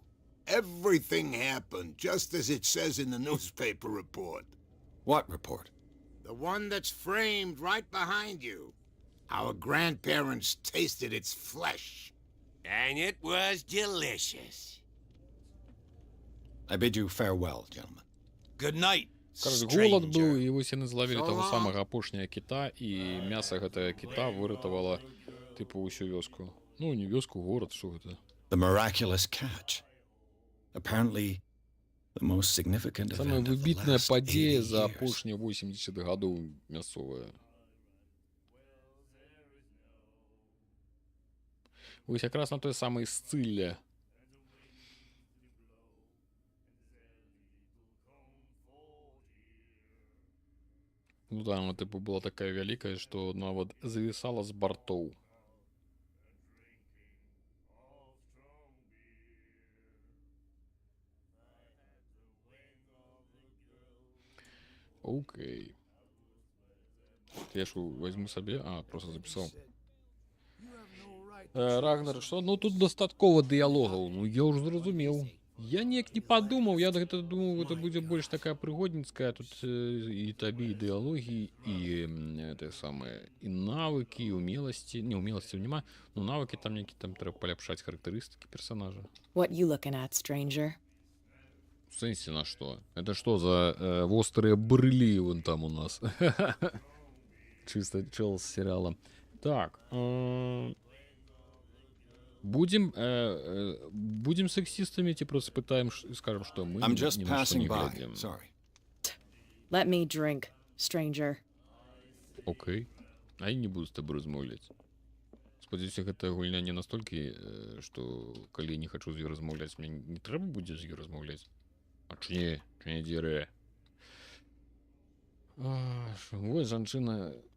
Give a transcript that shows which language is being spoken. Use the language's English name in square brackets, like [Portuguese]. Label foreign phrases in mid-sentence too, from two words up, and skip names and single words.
[English] Everything happened just as it says in the newspaper report. What report? The one that's framed right behind you. Our grandparents tasted its flesh. And it was delicious. I bid you farewell, gentlemen. Good night, [Russian] Короче, голод [English] stranger. [Russian] был, и [Belarusian] вось яны зловілі [English] So [Russian] того [English] long. [Belarusian] самого апошняга кита, і мясо гэтага кита выратавала, типу, усю вёску. Ну, не вёску, [Russian] город, что это? [English] The miraculous catch. Apparently, the most significant [Belarusian] Самая [English] event of the [Belarusian] выбітная [English] last 80 [Belarusian] падзея за [English] years. [Belarusian] апошнія 80 гадоў мясцовая. Вось якраз на той самай сцилле. Ну да, она типу была такая вялікая, што нават завісала з бартоў. Окей. Я ж возьму сабе, [Russian] просто записал. [English] You have no right to [Belarusian] Рагнар, що? Ну тут дастаткова дыялогаў. Ну я ўжо зразумеў. Я неяк не падумаў, я гэта думаў, гэта будзе больш такая прыгодніцкая, тут і табе і дыялогі, і это самае, і навыкі, і умеласці. Не, умеласцяў няма, ну навыкі там нейкі там трэба паляпшаць характарыстыкі персонажа. [English] What you looking at, stranger? [Belarusian] В сэнсе на што? Это што за вострыя брылі вон там у нас? [Russian] Чисто чел з серіала. Так. Будем сексистами, типа просто спытаем, скажем, что мы [English] I'm [Russian] ни [English] just [Russian] на что не [English] passing by. [Russian] глядим. [English] Sorry. Let me drink, stranger. [Belarusian] Окей. А я не буду з тобой размаўляць. Спадзяюся, гэта гульня не настолькі, што калі я не хачу з ёй размаўляць, мне не трэба будзе з ёй размаўляць. А чи не дзірэ. Вось жанчына.